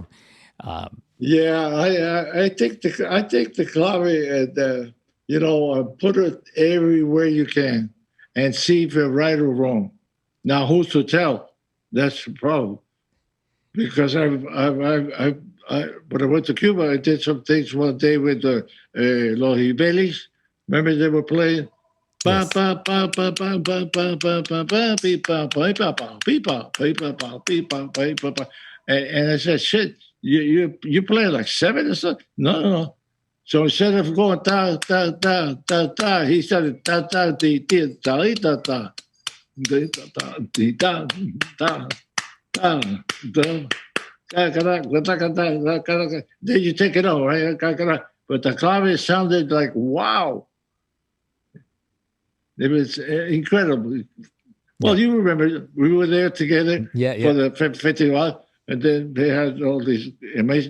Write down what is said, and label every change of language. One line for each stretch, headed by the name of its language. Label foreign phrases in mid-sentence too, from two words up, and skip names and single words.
English: Yeah, I take the clave and put it everywhere you can and see if you're right or wrong. Now, who's to tell? That's the problem. Because when I went to Cuba, I did some things one day with the Los Ibelis. Remember they were playing. Ba Yes. ba ba ba ba ba ba ba ba ba beep ba ba ba ba beep ba beep ba ba beep ba beep ba ba. And I said, shit, you play like seven or something? No, no, no. So instead of going da da da da da, he started da da di di da da da da da di da da da da. Then you take it over, right? But the clave sounded like wow. It was incredible. Yeah. Well, you remember we were there together Yeah. for Yeah. the festival, and then they had all these amazing.